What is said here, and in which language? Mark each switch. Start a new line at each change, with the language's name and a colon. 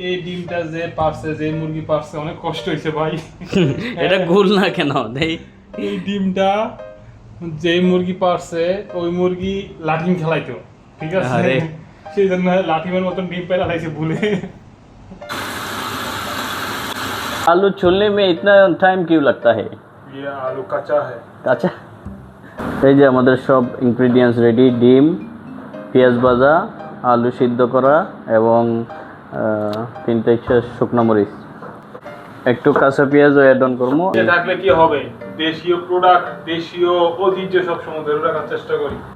Bangla: এই ডিমটা যে পারছে, যে মুরগি পারছে, অনেক কষ্ট হয়েছে ভাই। এটা গোল না কেন দেই? এই ডিমটা যে মুরগি পারছে, ওই মুরগি লাঠিম খেলাইতো, ঠিক আছে? আরে সেই জন্য লাঠিমের মতন ডিম পেয়ে লাইছে ভুলে।
Hindi: आलू छूलने में इतना टाइम क्यों लगता है? ये आलू कच्चा है।
Bangla: আচ্ছা, এই যে আমাদের সব ইনগ্রেডিয়েন্টস রেডি। ডিম, পেঁয়াজ ভাজা, আলু সিদ্ধ করা এবং 3টা শুকনো মরিচ, একটু কাঁচা পেঁয়াজও অ্যাড অন করবো। এটা থাকলে কি হবে? দেশীয় প্রোডাক্ট, দেশীয় ঐতিহ্য সব সময় ধরে রাখার চেষ্টা করি।